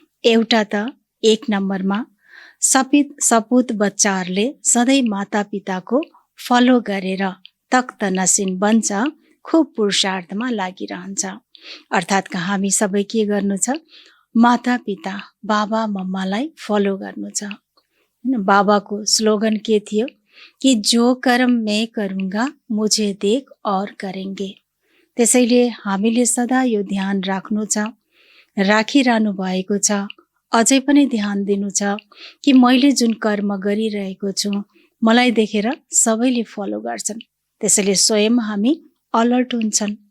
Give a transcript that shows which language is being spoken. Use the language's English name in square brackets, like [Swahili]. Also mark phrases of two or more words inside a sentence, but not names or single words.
[Nepali] एउटा त एक नम्बरमा सपुत बच्चाहरूले सधैँ मातापिताको फलो गरेर तख्त नसिन बन्छ, खुब पुरुषार्थमा लागिरहन्छ। अर्थात् हामी सबै के गर्नु छ? मातापिता बाबा मम्मालाई फलो गर्नु छ। बाबाको स्लोगन के थियो कि [Hindi] जो कर्म मैं करूँगा मुझे देख और करेंगे। [Nepali] त्यसैले हामीले सदा यो ध्यान राख्नु छ, राखिरहनु भएको छ। अझै पनि ध्यान दिनु छ कि मैले जुन कर्म गरिरहेको छु मलाई देखेर सबैले फलो गर्छन्, त्यसैले स्वयं हामी अलर्ट हुन्छन्।